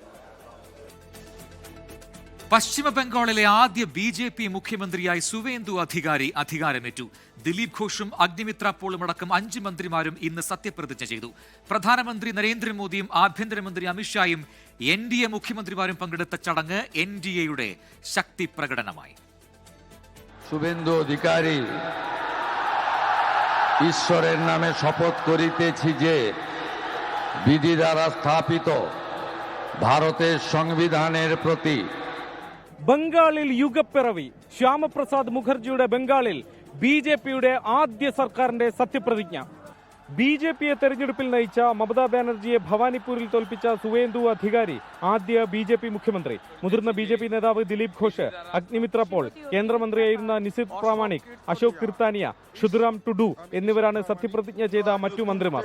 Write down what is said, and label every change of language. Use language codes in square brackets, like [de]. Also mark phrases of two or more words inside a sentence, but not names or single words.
[ml] പശ്ചിമ ബംഗാളിലെ ആദ്യ BJP മുഖ്യമന്ത്രിയായി സുവേന്ദു അധികാരി അധികാരമേറ്റു. ദിലീപ് ഘോഷും അഗ്നിമിത്ര പോളും അടക്കം 5 മന്ത്രിമാരും ഇന്ന് സത്യപ്രതിജ്ഞ ചെയ്തു. പ്രധാനമന്ത്രി നരേന്ദ്രമോദിയും ആഭ്യന്തരമന്ത്രി അമിത്ഷായും NDA മുഖ്യമന്ത്രിമാരും പങ്കെടുത്ത ചടങ്ങ് NDAയുടെ ശക്തി പ്രകടനമായി. [bn] শুভেন্দু অধিকারী ঈশ্বরের নামে শপথ করিতেছি যে বিধি দ্বারা স্থাপিত ভারতের সংবিধানের প্রতি. [ml] ബംഗാളിൽ യുഗപ്പിറവി. ശ്യാമപ്രസാദ് മുഖർജിയുടെ ബംഗാളിൽ BJPയുടെ ആദ്യ സർക്കാരിന്റെ സത്യപ്രതിജ്ഞ. BJPയെ തെരഞ്ഞെടുപ്പിൽ നയിച്ച മമതാ ബാനർജിയെ ഭവാനിപ്പൂരിൽ തോൽപ്പിച്ച സുവേന്ദു അധികാരി ആദ്യ BJP മുഖ്യമന്ത്രി. മുതിർന്ന BJP നേതാവ് ദിലീപ് ഘോഷ്, അഗ്നിമിത്ര പോൾ, കേന്ദ്രമന്ത്രിയായിരുന്ന നിസിത് പ്രാമാണിക്, അശോക് കിർത്താനിയ, ക്ഷുദ്റാം ടുഡു എന്നിവരാണ് സത്യപ്രതിജ്ഞ ചെയ്ത മറ്റു മന്ത്രിമാർ.